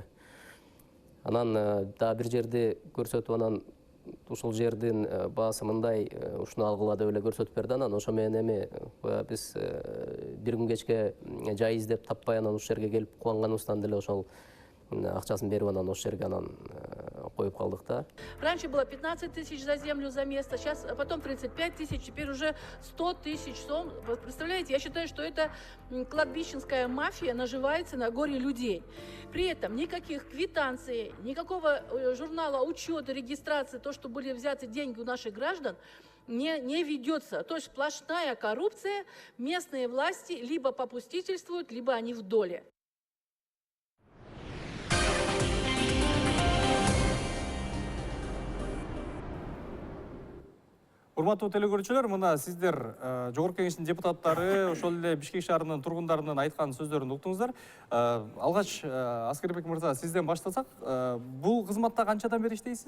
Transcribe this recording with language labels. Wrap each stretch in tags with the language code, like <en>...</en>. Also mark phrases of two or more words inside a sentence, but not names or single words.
<ky>Анан дагы бир жерди көрсөтүп, анан ушул жердин баасы мындай, ушуну алгыла деп эле көрсөтүп берди. Анан ошо менен эми биз бир күн кечке жай издеп таппай, анан ушул жерге келип кубанганыбыздан деле ошол акчасын берип, анан ошол жерге анан коюп калдык да.</ky> <ru>Раньше было 15 000 за землю за место, сейчас потом 35 000, теперь уже 100 000 сом. Вы представляете, я считаю, что это кладбищенская мафия наживается на горе людей. При этом никаких квитанций, никакого журнала учета, регистрации, то, что были взяты деньги у наших граждан, не ведется. То есть сплошная коррупция, местные власти либо попустительствуют, либо они в доле.</ru> <ky>Урматтуу телекөрүүчүлөр, мына сиздер Жогорку Кеңештин депутаттары, ошол эле Бишкек шаарынын тургундарынын айткан сөздөрүн уктуңуздар. Алгач Аскербек мырза, сизден баштасак, бул кызматта канчадан бери иштейсиз?</ky>